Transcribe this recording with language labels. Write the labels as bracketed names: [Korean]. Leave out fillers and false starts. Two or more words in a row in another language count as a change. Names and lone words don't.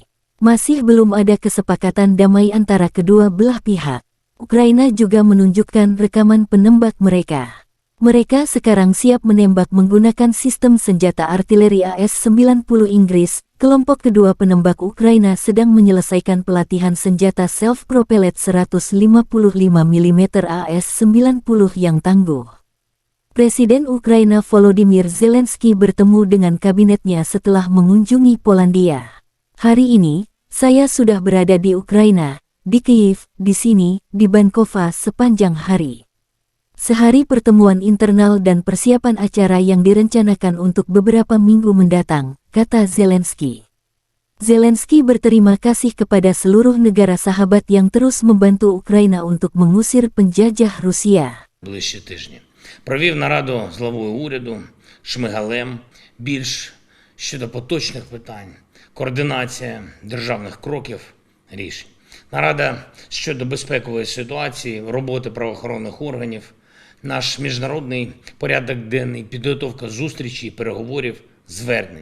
[Indonesian] Masih belum ada kesepakatan damai antara kedua belah pihak. Ukraina juga menunjukkan rekaman penembak mereka. Mereka sekarang siap menembak menggunakan sistem senjata artileri AS-90 Inggris. Kelompok kedua penembak Ukraina sedang menyelesaikan pelatihan senjata self-propelled 155 mm AS-90 yang tangguh. Presiden Ukraina Volodymyr Zelensky bertemu dengan kabinetnya setelah mengunjungi Polandia. Hari ini, saya sudah berada di Ukraina, di Kyiv, di sini, di Bankova sepanjang hari. Sehari pertemuan internal dan persiapan acara yang direncanakan untuk beberapa minggu mendatang, kata Zelensky. Zelensky berterima kasih kepada seluruh negara sahabat yang terus membantu Ukraina untuk mengusir penjajah Rusia. [Ukrainian] Ближчі тижні. Провів нараду з главою уряду Шмигалем більш щодо поточних питань. Координація державних кроків, рішень. Нарада щодо безпекової ситуації, роботи правоохоронних органів, наш міжнародний порядок денний, підготовка зустрічей, переговорів, звернень.